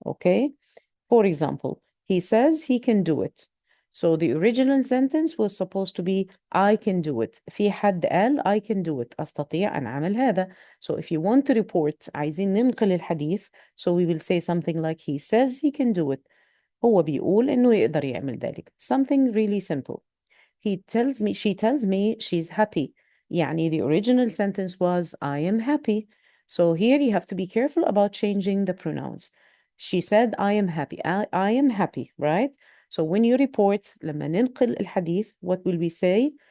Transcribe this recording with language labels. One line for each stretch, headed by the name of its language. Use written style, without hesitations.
English: Okay, for example, he says he can do it. So the original sentence was supposed to be I can do it.
Arabic: في حد قال
English: I can do it.
Arabic: أستطيع أن أعمل هذا.
English: So if you want to report,
Arabic: عايزين ننقل الحديث,
English: so we will say something like he says he can do it.
Arabic: هو بيقول إنه يقدر يعمل ذلك.
English: Something really simple. She tells me she's happy. يعني the original sentence was I am happy. So here you have to be careful about changing the pronouns. She said I am happy. I am happy, right? So when you report,
Arabic: لما ننقل الحديث,
English: what will we say?